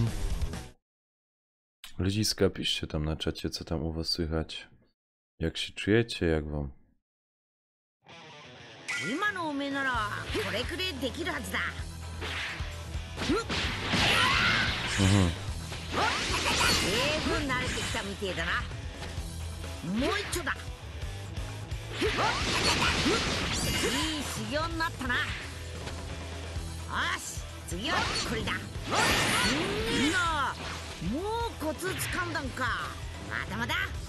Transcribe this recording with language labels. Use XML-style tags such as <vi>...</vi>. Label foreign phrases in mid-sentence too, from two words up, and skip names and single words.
<pl>Ludziska, piszcie tam na czacie, co tam u was słychać. Jak się czujecie, jak wam?</pl> <ja>今のおめえならこれくれできるはずだ。十分慣れてきたみてえだな。もう一丁だ。いい修行になったな。よし、次はこれだ。みんなもうコツつかんだんか。まだまだ。</ja>